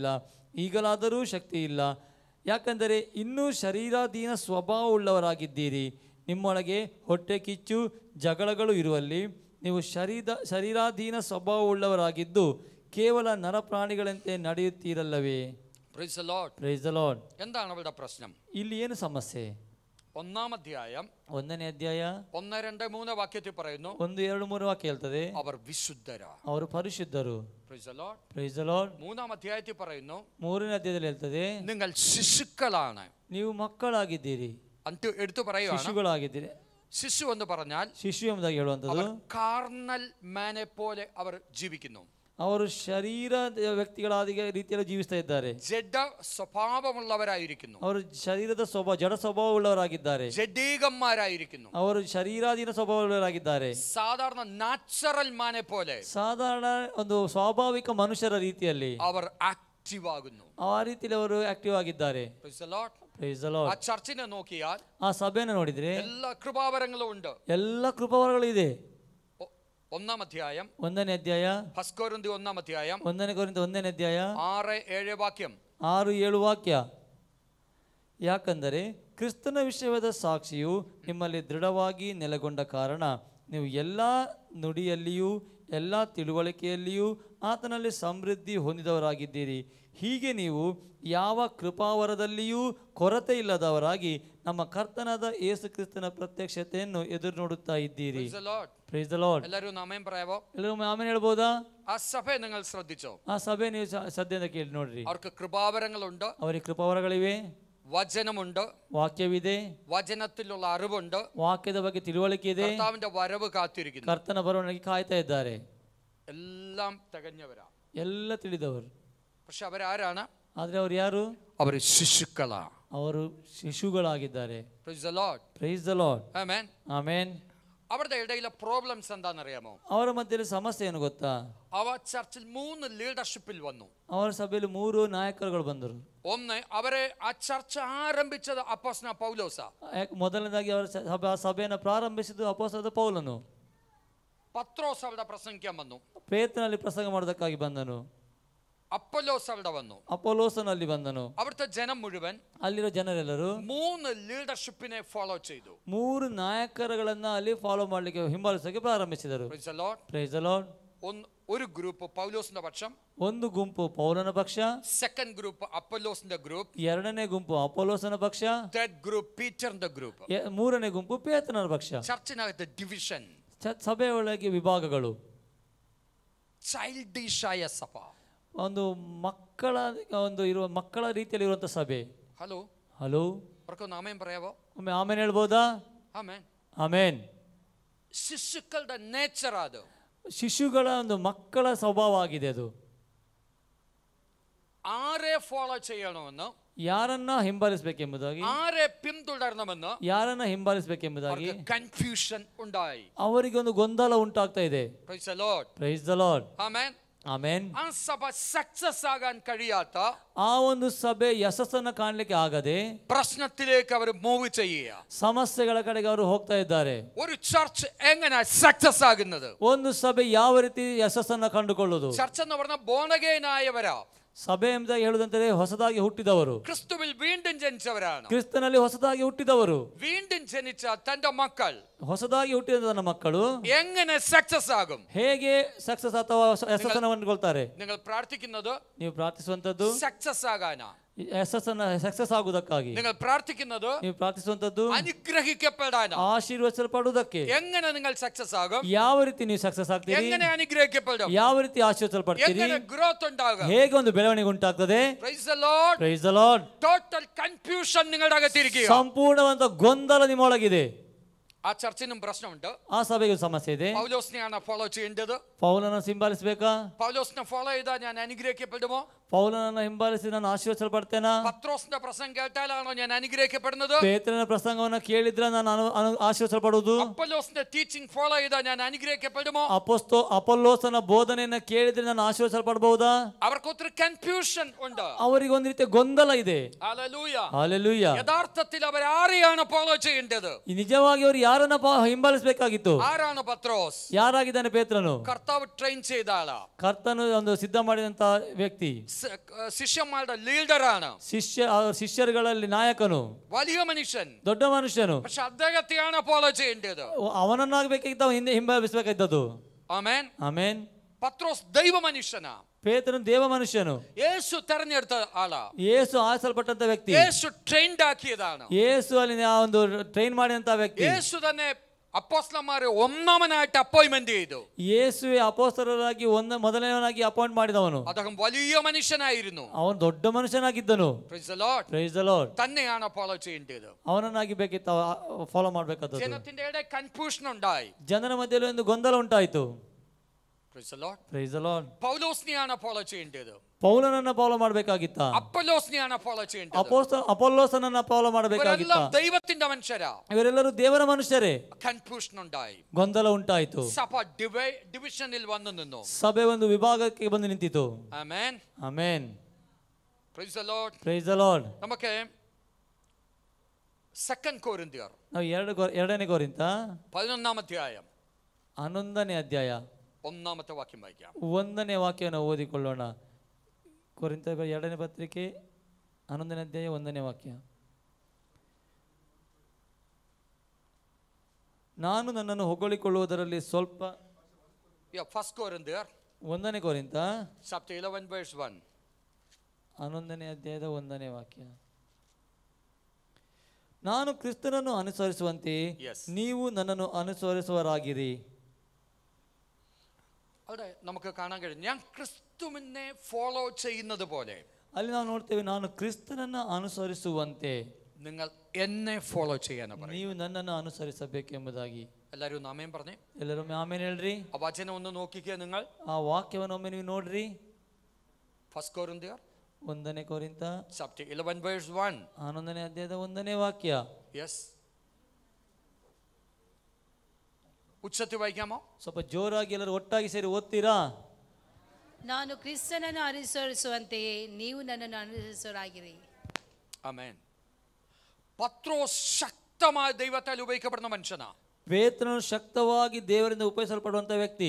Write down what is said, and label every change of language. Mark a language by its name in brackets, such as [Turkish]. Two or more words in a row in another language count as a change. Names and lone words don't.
[Kannada] ಈಗಲಾದರೂ ಶಕ್ತಿ ಇಲ್ಲ, ಯಾಕಂದರೆ ಇನ್ನೂ ಶರೀರಾಧೀನ ಸ್ವಭಾವವುಳ್ಳವರಾಗಿದ್ದೀರಿ. ನಿಮ್ಮೊಳಗೆ ಹೊಟ್ಟೆ ಕಿಚ್ಚು ಜಗಳಗಳು ಇರುವಲ್ಲಿ ನೀವು ಶರೀರಾಧೀನ ಸ್ವಭಾವವುಳ್ಳವರಾಗಿದ್ದು ಕೇವಲ ನರಪ್ರಾಣಿಗಳಂತೆ ನಡೆಯುತ್ತೀರಲ್ಲವೇ? [English] Praise the Lord. Praise the Lord. [Malayalam] എന്താണ് അവരുടെ പ്രശ്നം? [Kannada] ಇಲ್ಲಿ ಏನು ಸಮಸ್ಯೆ? [Malayalam] 1-ാം അധ്യായം [Kannada] 1ನೇ ಅಧ್ಯಾಯ [Malayalam] 1, 2, 3 വാക്യത്തിൽ പറയുന്നു, [Kannada] 1, 2, 3 ವಾಕ್ಯ ಹೇಳ್ತದೆ, [Malayalam] അവർ വിശുദ്ധരാ. [Kannada] ಅವರು ಪರಿಶುದ್ಧರು. [English] Praise the Lord. Praise the Lord. [Malayalam] 3-ാം അധ്യായത്തിൽ പറയുന്നു, [Kannada] 3ನೇ ಅಧ್ಯಾಯದಲ್ಲಿ ಹೇಳ್ತದೆ, [Malayalam] നിങ്ങൾ ശിശുക്കളാണ്. [Kannada] ನೀವು ಮಕ್ಕಳಾಗಿದ್ದೀರಿ, [Malayalam] എടുത്തു പറയുകയാണ്. [Kannada] ಶಿಶುಗಳಾಗಿದ್ದೀರಿ. [Malayalam] ശിശു എന്ന് പറഞ്ഞാൽ [Kannada] ಶಿಶು ಎಂಬುದಾಗಿ ಹೇಳುವಂಥದ್ದು [English] carnal man [Malayalam] പോലെ അവർ ജീവിക്കുന്നു. [Kannada] ಅವರು ಶರೀರ ವ್ಯಕ್ತಿಗಳಾದ ರೀತಿಯಲ್ಲಿ ಜೀವಿಸ್ತಾ ಇದ್ದಾರೆ. [Malayalam] ജഡ സ്വഭാവമുള്ളവരായിരിക്കുന്നു. [Kannada] ಅವರು ಶರೀರದ ಜಡ ಸ್ವಭಾವವುಳ್ಳವರಾಗಿದ್ದಾರೆ. [Malayalam] ജഡീകന്മാരായിരിക്കുന്നു. [Kannada] ಅವರು ಶರೀರಾಧೀನ ಸ್ವಭಾವವುಳ್ಳವರಾಗಿದ್ದಾರೆ. [Malayalam] സാധാരണ [English] natural man [Malayalam] പോലെ, [Kannada] ಸಾಧಾರಣ ಒಂದು ಸ್ವಾಭಾವಿಕ ಮನುಷ್ಯರ ರೀತಿಯಲ್ಲಿ [Malayalam] അവർ ആക്റ്റീവ് ആകുന്നു. [Kannada] ಆ ರೀತಿಯಲ್ಲಿ ಅವರು ಆಕ್ಟಿವ್ ಆಗಿದ್ದಾರೆ. [English] Praise the Lord. Praise the Lord. [Malayalam] ആ ചർച്ചിനെ നോക്കിയാൽ [Kannada] ಆ ಸಭೆಯನ್ನು ನೋಡಿದ್ರೆ [Malayalam] എല്ലാ കൃപാവരങ്ങളും ഉണ്ട്. [Kannada] ಎಲ್ಲ ಕೃಪಾವರಗಳು ಇದೆ. [Malayalam] 1-ാം അധ്യായം [Kannada] 1ನೇ ಅಧ್ಯಾಯ [Malayalam] 1 കൊരിന്ത്യർ 1-ാം അധ്യായം [Kannada] 1ನೇ ಕೊರಿಂಥ 1ನೇ ಅಧ್ಯಾಯ [Malayalam] 6-7 വാക്യം [Kannada] 6-7 ವಾಕ್ಯ. ಯಾಕಂದರೆ ಕ್ರಿಸ್ತನ ವಿಷಯವಾದ ಸಾಕ್ಷಿಯು ನಿಮ್ಮಲ್ಲಿ ದೃಢವಾಗಿ ನೆಲೆಗೊಂಡ ಕಾರಣ ನೀವು ಎಲ್ಲ ನುಡಿಯಲ್ಲಿಯೂ ಎಲ್ಲ ತಿಳುವಳಿಕೆಯಲ್ಲಿಯೂ ಆತನಲ್ಲಿ ಸಮೃದ್ಧಿ ಹೊಂದಿದವರಾಗಿದ್ದೀರಿ. ಹೀಗೆ ನೀವು ಯಾವ ಕೃಪಾವರದಲ್ಲಿಯೂ ಕೊರತೆ ಇಲ್ಲದವರಾಗಿ ನಮ್ಮ ಕರ್ತನಾದ ಯೇಸು ಕ್ರಿಸ್ತನ ಪ್ರತ್ಯಕ್ಷತೆಯನ್ನು ಎದುರು ನೋಡುತ್ತಾ ಇದ್ದೀರಿ. [English] Praise the Lord. [Malayalam] എല്ലാവരും ആമേൻ പറയാവോ? [Kannada] ಎಲ್ಲರೂ ಆಮೆನ್ ಹೇಳ್ಬೋದಾ? [Malayalam] ആ സഭയെ നിങ്ങൾ ശ്രദ്ധിച്ചോ? [Kannada] ಆ ಸಭೆ ನೀವು ಸದ್ಯದಿಂದ ಕೇಳಿ ನೋಡ್ರಿ. [Malayalam] അവർക്ക് കൃപാവരങ്ങളുണ്ട്, [Kannada] ಅವರಿಗೆ ಕೃಪಾವರಗಳಿವೆ, [Malayalam] വചനമുണ്ട്, [Kannada] ವಾಕ್ಯವಿದೆ, [Malayalam] വചനത്തിലുള്ള അറിവുണ്ട്, [Kannada] ವಾಕ್ಯದ ಬಗ್ಗೆ ತಿಳುವಳಿಕೆ ಇದೆ, [Malayalam] കർത്താവിന്റെ വരവ് കാത്തിരിക്കുന്നു. [Kannada] ಕರ್ತನ ಬರವಣಿಗೆ ಕಾಯ್ತಾ ಇದ್ದಾರೆ. [Malayalam] എല്ലാം തികഞ്ഞവരാ, [Kannada] ಎಲ್ಲ ತಿಳಿದವರು. [Malayalam] പക്ഷെ അവരാരാണ്? [Kannada] ಆದ್ರೆ ಅವರು ಯಾರು? [Malayalam] അവർ ശിശുക്കളാ. [Kannada] ಅವರು ಶಿಶುಗಳಾಗಿದ್ದಾರೆ. [English] Praise the Lord. Praise the Lord. [Malayalam] ആമേൻ. [Kannada] ಆಮೆನ್. [Malayalam] അവരുടെ ഇടയിലെ പ്രോബ്ലംസ് എന്താണെന്നറിയാമോ? [Kannada] ಅವರ ಮಧ್ಯದಲ್ಲಿ ಸಮಸ್ಯೆ ಏನು ಗೊತ್ತಾ? [Malayalam] അവർ ചർച്ചിൽ 3 ലീഡർഷിപ്പിൽ വന്നു. [Kannada] ಅವರ ಸಭೆಯಲ್ಲಿ 3 ನಾಯಕರುಗಳು ಬಂದರು. [Malayalam] ഒന്ന്, അവരെ ആ ചർച്ച് ആരംഭിച്ചത് അപ്പോസ്തലനായ പൗലോസ്. [Kannada] ಮೊದಲನೇದಾಗಿ ಅವರ ಸಭೆಯನ್ನು ಪ್ರಾರಂಭಿಸಿದ್ದು ಅಪೊಸ್ತಲನಾದ ಪೌಲನು. [Malayalam] പത്രോസ് അവിടെ പ്രസംഗിക്കാൻ വന്നു. [Kannada] ಪೇತ್ರನಲ್ಲಿ ಪ್ರಸಂಗ ಮಾಡೋದಕ್ಕಾಗಿ ಬಂದನು. [Malayalam] അപ്പൊല്ലോസ് അവിടെ വന്നു. [Kannada] ಅಪೊಲ್ಲೋಸನಲ್ಲಿ ಬಂದನು. [Malayalam] അവിടുത്തെ ജനം മുഴുവൻ, [Kannada] ಅಲ್ಲಿರೋ ಜನರೆಲ್ಲರೂ [Malayalam] 3 [English] leadership follow [Malayalam] ചെയ്തു. [Kannada] 3 ನಾಯಕರುಗಳನ್ನ ಅಲ್ಲಿ ಫಾಲೋ ಮಾಡಲಿಕ್ಕೆ, ಹಿಂಬಾಲಿಸಕ್ಕೆ ಪ್ರಾರಂಭಿಸಿದರು. [English] Praise the Lord. Praise the Lord. [Malayalam] ഒരു ഗ്രൂപ്പ് പൗലോസിന്റെ പക്ഷം, [Kannada] ಒಂದು ಗುಂಪು ಪೌಲನ ಪಕ್ಷ, [English] second group [Malayalam] അപ്പൊല്ലോസിന്റെ ഗ്രൂപ്പ്, [Kannada] ಎರಡನೇ ಗುಂಪು ಅಪೊಲ್ಲೋಸನ ಪಕ್ಷ, [English] third group [Malayalam] പീറ്ററിന്റെ ഗ്രൂപ്പ്. [Kannada] ಮೂರನೇ ಗುಂಪು ಪೇತ್ರನ ಪಕ್ಷ. [Malayalam] ചർച്ചിനകത്ത് ഡിവിഷൻ, [Kannada] ಸಭೆಯೊಳಗೆ ವಿಭಾಗಗಳು, [Malayalam] ചൈൽഡിഷ് ആയ സഭ, [Kannada] ಒಂದು ಮಕ್ಕಳ ರೀತಿಯಲ್ಲಿ ಇರುವಂತ ಸಭೆ. [Malayalam] ഹലോ [Kannada] ಹಲೋ, [Malayalam] അവർക്കൊന്ന് ആമേൻ പറയാവോ? [Kannada] ಒಮ್ಮೆ ಆಮೇನ್ ಹೇಳ್ಬೋದಾ? [Malayalam] ആമേൻ. [Kannada] ಆಮೇನ್. [Malayalam] ശിശുക്കളുടെ നേച്ചർ അത്. [Kannada] ಶಿಶುಗಳ ಒಂದು ಮಕ್ಕಳ ಸ್ವಭಾವ ಆಗಿದೆ ಅದು. [Malayalam] ആരെ ഫോളോ ചെയ്യണമെന്ന്, [Kannada] ಯಾರನ್ನ ಹಿಂಬಾಲಿಸಬೇಕೆಂಬುದಾಗಿ, [Malayalam] ആരെ പിന്തുടരണമെന്ന്, [Kannada] ಯಾರನ್ನ ಹಿಂಬಾಲಿಸಬೇಕೆಂಬುದಾಗಿ [Malayalam] കൺഫ്യൂഷൻ ഉണ്ടായി. [Kannada] ಅವರಿಗೆ ಒಂದು ಗೊಂದಲ ಉಂಟಾಗ್ತಾ ಇದೆ. [English] Praise the Lord. Praise the Lord. [Malayalam] ആമേൻ. [Kannada] ಆಮೆನ್. [Malayalam] ആ സഭ സക്സസ് ആകാൻ കഴിയാത്ത, [Kannada] ಆ ಒಂದು ಸಭೆ ಯಶಸ್ಸನ್ನು ಕಾಣಲಿಕ್ಕೆ ಆಗದೆ [Malayalam] പ്രശ്നത്തിലേക്ക് അവർ മൂവ് ചെയ്യുക. [Kannada] ಸಮಸ್ಯೆಗಳ ಕಡೆಗೆ ಅವರು ಹೋಗ್ತಾ ಇದ್ದಾರೆ. [Malayalam] ഒരു ചർച്ച് എങ്ങനെ സക്സസ് ആകുന്നത്? [Kannada] ಒಂದು ಸಭೆ ಯಾವ ರೀತಿ ಯಶಸ್ಸನ್ನು ಕಂಡುಕೊಳ್ಳುವುದು? [Malayalam] ചർച്ച് എന്ന് പറഞ്ഞാൽ [English] born again [Malayalam] ആയവരാ. [Kannada] ಸಭೆ ಎಂಬುದಾಗಿ ಹೇಳುವುದಂದರೆ ಹೊಸದಾಗಿ ಹುಟ್ಟಿದವರು, [Malayalam] ക്രിസ്തുവിൽ വീണ്ടും ജനിച്ചവരാണ്. [Kannada] ಕ್ರಿಸ್ತನಲ್ಲಿ ಹೊಸದಾಗಿ ಹುಟ್ಟಿದವರು, [Malayalam] വീണ്ടും ജനിച്ച തന്റെ മക്കൾ [Kannada] ಹೊಸದಾಗಿ ಹುಟ್ಟಿದ ನನ್ನ ಮಕ್ಕಳು [Malayalam] എങ്ങനെ സക്സസ് ആകും? [Kannada] ಹೇಗೆ ಸಕ್ಸಸ್ ಅಥವಾ ಯಶಸ್ಸನ್ನು ಕಂಡುಕೊಳ್ತಾರೆ? [Malayalam] നിങ്ങൾ പ്രാർത്ഥിക്കുന്നത് [Kannada] ನೀವು ಪ್ರಾರ್ಥಿಸುವಂತದ್ದು [Malayalam] സക്സസ് ആകാനാ. [Kannada] ಯಶಸ್ಸನ್ನು ಸಕ್ಸಸ್ ಆಗುವುದಕ್ಕಾಗಿ. [Malayalam] നിങ്ങൾ പ്രാർത്ഥിക്കുന്നത് [Kannada] ನೀವು ಪ್ರಾರ್ಥಿಸುವಂತದ್ದು [Malayalam] അനുഗ്രഹിക്കപ്പെടാനാ. [Kannada] ಆಶೀರ್ವದಿಸಲ್ಪಡುವುದಕ್ಕೆ. [Malayalam] എങ്ങനെ നിങ്ങൾ സക്സസ് ആകും? [Kannada] ಯಾವ ರೀತಿ ನೀವು ಸಕ್ಸಸ್ ಆಗ್ತೀರಿ? [Malayalam] എങ്ങനെ അനുഗ്രഹിക്കപ്പെടും? [Kannada] ಯಾವ ರೀತಿ ಆಶೀರ್ವದಿಸಲ್ಪಡ್ತೀರಿ? [Malayalam] എങ്ങനെ ഗ്രോത്ത് ഉണ്ടാകും? [Kannada] ಹೇಗೆ ಒಂದು ಬೆಳವಣಿಗೆ ಉಂಟಾಗ್ತದೆ? [English] Praise the Lord. Praise the Lord. total confusion [Malayalam] നിങ്ങളുടെ അകത്തിരിക്കുക. [Kannada] ಸಂಪೂರ್ಣವಾದ ಗೊಂದಲ ನಿಮ್ಮೊಳಗಿದೆ. [Malayalam] ആ ചർച്ചിനും പ്രശ്നമുണ്ട്. [Kannada] ಆ ಸಭೆಗೆ ಸಮಸ್ಯೆ ಇದೆ. [Malayalam] പൗലോസിനെയാണ് ഫോളോ ചെയ്യേണ്ടത്. [Kannada] ಪೌಲನನ್ನು ಹಿಂಬಾಲಿಸಬೇಕಾ? [Malayalam] പൗലോസിനെ ഫോളോ ചെയ്താൽ ഞാൻ അനുഗ്രഹിക്കപ്പെടുമോ? [Kannada] ಪೌಲನನ್ನು ಹಿಂಬಾಲಿಸಿ ನಾನು ಆಶೀರ್ವದಿಸಲ್ಪಡ್ತೇನಾ? [Malayalam] പത്രോസിന്റെ പ്രസംഗം കേട്ടാലാണോ ഞാൻ അനുഗ്രഹിക്കപ്പെടുന്നത്? [Kannada] ಪೇತ್ರನ ಪ್ರಸಂಗವನ್ನು ಕೇಳಿದ್ರೆ ನಾನು ಆಶೀರ್ವದಿಸಲ್ಪಡುವುದು? [Malayalam] അപ്പൊല്ലോസിന്റെ [English] teaching follow [Malayalam] ചെയ്താൽ ഞാൻ അനുഗ്രഹിക്കപ്പെടുമോ? [Kannada] ಅಪೊಲ್ಲೋಸನ ಬೋಧನೆಯನ್ನು ಕೇಳಿದ್ರೆ ನಾನು ಆಶೀರ್ವದಿಸಲ್ಪಡಬಹುದಾ? [Malayalam] അവർക്ക് ഒത്തിരി കൺഫ്യൂഷൻ ഉണ്ട്. [Kannada] ಅವರಿಗೆ ಒಂದು ರೀತಿಯ ಗೊಂದಲ ಇದೆ. [Malayalam] ഹല്ലേലൂയ. [Kannada] ಹಲ್ಲೆಲೂಯ. [Malayalam] യഥാർത്ഥത്തിൽ അവർ ആരെയാണ് ഫോളോ ചെയ്യേണ്ടത്? [Kannada] ನಿಜವಾಗಿ ಅವರು ಯಾರನ್ನ ಹಿಂಬಾಲಿಸಬೇಕಾಗಿತ್ತು? [Malayalam] ആരാണ് പത്രോസ്? [Kannada] ಯಾರಾಗಿದ್ದಾನೆ ಪೇತ್ರನು? [Malayalam] കർത്താവ് ട്രെയിൻ ചെയ്ത ആളാ. [Kannada] ಕರ್ತನು ಒಂದು ಸಿದ್ಧ ಮಾಡಿದಂತ ವ್ಯಕ್ತಿ. [Malayalam] ശിഷ്യന്മാരുടെ ലീഡറാണ്. [Kannada] ಶಿಷ್ಯರುಗಳಲ್ಲಿ ನಾಯಕನು, [Malayalam] വലിയ മനുഷ്യൻ, [Kannada] ದೊಡ್ಡ ಮನುಷ್ಯನು. [Malayalam] പക്ഷെ അദ്ദേഹത്തെയാണ് ഫോളോ ചെയ്യേണ്ടത്. [Kannada] ಅವನನ್ನಾಗಬೇಕಾಗಿತ್ತು, ಹಿಂದೆ ಹಿಂಬಾಲಿಸಬೇಕಾಗಿದ್ದದು. [Malayalam] ആമേൻ. [Kannada] ಆಮೆನ್. [Malayalam] പത്രോസ് ദൈവ മനുഷ്യനാ. [Kannada] ಪೇತ್ರನು ದೇವ ಮನುಷ್ಯನು. [Malayalam] യേശു തെരഞ്ഞെടുത്ത ആളാ. [Kannada] ಯೇಸು ಆರಿಸಲ್ಪಟ್ಟಂತ ವ್ಯಕ್ತಿ. [Malayalam] യേശು ട്രെയിൻഡ് ആക്കിയതാണ്. [Kannada] ಯೇಸು ಅಲ್ಲಿ ಒಂದು ಟ್ರೈನ್ ಮಾಡಿದಂತ ವ್ಯಕ್ತಿ. [Malayalam] യേശു തന്നെ അപ്പോസ്തലന്മാരെ ഒന്നാമനായിട്ട് അപ്പോയിന്റ്മെന്റ് ചെയ്തു. [Kannada] ಯೇಸುವೆ ಅಪೊಸ್ತಲರಾಗಿ ಮೊದಲನೇವನಾಗಿ ಅಪಾಯಿಂಟ್ ಮಾಡಿದವನು. [Malayalam] അദ്ദേഹം വലിയ മനുഷ്യനായിരുന്നു. [Kannada] ಅವನು ದೊಡ್ಡ ಮನುಷ್ಯನಾಗಿದ್ದನು. [English] Praise the Lord. Praise the Lord. [Malayalam] തന്നെയാണ് ഫോളോ ചെയ്യേണ്ടത്. [Kannada] ಅವನನ್ನಾಗಿ ಬೇಕಿತ್ತು ಫಾಲೋ ಮಾಡಬೇಕಾದದ್ದು. [Malayalam] ജനത്തിന്റെ ഇടയിൽ കൺഫ്യൂഷൻ ഉണ്ടായി. [Kannada] ಜನರ ಮಧ್ಯದಲ್ಲಿ ಒಂದು ಗೊಂದಲ ಉಂಟಾಯಿತು. [English] Praise the Lord. Praise the Lord. [Malayalam] പൗലോസിനെയാണ് ഫോളോ ചെയ്യേണ്ടത്. [Kannada] ಪೌಲನನ್ನ ಫಾಲೋ ಮಾಡಬೇಕಾಗಿತ್ತ? [Malayalam] അപ്പൊല്ലോസിനെയാണ് ഫോളോ ചെയ്യേണ്ടത്. [Kannada] ಅಪೊಲ್ಲೋಸನನ್ನ ಫಾಲೋ ಮಾಡಬೇಕಾಗಿತ್ತ? [Malayalam] ഇവരെല്ലാം ദൈവത്തിന്റെ മനുഷ്യരാ. [Kannada] ಇವರೆಲ್ಲರೂ ದೇವರ ಮನುಷ್ಯರೇ. [Malayalam] കൺഫ്യൂഷൻ ഉണ്ടായി, [Kannada] ಗೊಂದಲ ಉಂಟಾಯಿತು. [Malayalam] സഭ ഡിവിഷനിൽ വന്നു നിന്നു. [Kannada] ಸಭೆ ಒಂದು ವಿಭಾಗಕ್ಕೆ ಬಂದು ನಿಂತಿತು. [Malayalam] ആമേൻ. [Kannada] ಆಮೆನ್. [English] Praise the Lord. Praise the Lord. [Malayalam] നമുക്ക് സെക്കൻഡ് കൊരിന്ത്യർ [Kannada] ನಾವು ಎರಡನೇ ಕೊರಿಂಥ [Malayalam] 11ാം അധ്യായം [Kannada] 11ನೇ ಅಧ್ಯಾಯ [Malayalam] 1ാമത്തെ വാക്യം വായിക്കാം. [Kannada] 1ನೇ ವಾಕ್ಯವನ್ನು ಓದಿಕೊಳ್ಳೋಣ. ಕೊರಿಂಥ 2ನೇ ಪತ್ರಿಕೆ 11ನೇ ಅಧ್ಯಾಯ 1ನೇ ವಾಕ್ಯ. ನಾನು ನನ್ನನ್ನು ಹೊಗಳಿಕೊಳ್ಳುವುದರಲ್ಲಿ ಸ್ವಲ್ಪ. [Malayalam] ഫസ്റ്റ് കൊരിന്ത്യർ [Kannada] 1ನೇ ಕೊರಿಂಥ [English] chapter 11 verse 1. [Kannada] 11ನೇ ಅಧ್ಯಾಯದ 1ನೇ ವಾಕ್ಯ. ನಾನು ಕ್ರಿಸ್ತನನ್ನು ಅನುಸರಿಸುವಂತೆ ನೀವು ನನ್ನನ್ನು ಅನುಸರಿಸುವರಾಗಿರಿ. [Malayalam] അവിടെ നമുക്ക് കാണാൻ കഴിയും, ഞാൻ ക്രിസ്തുവിനെ ഫോളോ ചെയ്യുന്നത് പോലെ. [Kannada] ಅಲ್ಲಿ ನಾವು ನೋಡ್ತೇವೆ, ನಾನು ಕ್ರಿಸ್ತನನ್ನು ಅನುಸರಿಸುವಂತೆ [Malayalam] നിങ്ങൾ എന്നെ ഫോളോ ചെയ്യാനാണ് പറയുന്നത്. [Kannada] ನೀವು ನನ್ನನ್ನು ಅನುಸರಿಸಬೇಕೆಂಬುದಾಗಿ. [Malayalam] എല്ലാവരും ഒന്ന് ആമേൻ പറഞ്ഞേ. [Kannada] ಎಲ್ಲರೂ ಆಮೇನ್ ಹೇಳ್ರಿ. [Malayalam] ആ വചനം ഒന്ന് നോക്കിക്കേ നിങ്ങൾ. [Kannada] ಆ ವಾಕ್ಯವನ್ನು ಒಮ್ಮೆ ನೀವು ನೋಡ್ರಿ. [Malayalam] ഫസ്റ്റ് കൊരിന്ത്യർ [Kannada] 1ನೇ ಕೊರಿಂಥ [English] chapter 11 verse 1. [Kannada] 11ನೇ ಅಧ್ಯಾಯದ 1ನೇ ವಾಕ್ಯ. [Malayalam] യെസ്, ഉച്ചത്തിൽ വായിക്കാമോ? [Kannada] ಸ್ವಲ್ಪ ಜೋರಾಗಿ ಎಲ್ಲರೂ ಒಟ್ಟಾಗಿ ಸೇರಿ ಓದ್ತೀರಾ? ನಾನು ಕ್ರಿಸ್ತನನ್ನು ಅನುಸರಿಸುವಂತೆಯೇ ನೀವು ನನ್ನನ್ನು ಅನುಸರಿಸುವರಾಗಿರಿ. [Malayalam] ആമേൻ. പത്രോസ് ശക്തമായ ദൈവത്താൽ ഉപയോഗിക്കപ്പെടുന്ന മനുഷ്യനാ. [Kannada] ಪೇತ್ರನು ಶಕ್ತವಾಗಿ ದೇವರಿಂದ ಉಪಯೋಗಿಸಲ್ಪಡುವಂತ ವ್ಯಕ್ತಿ.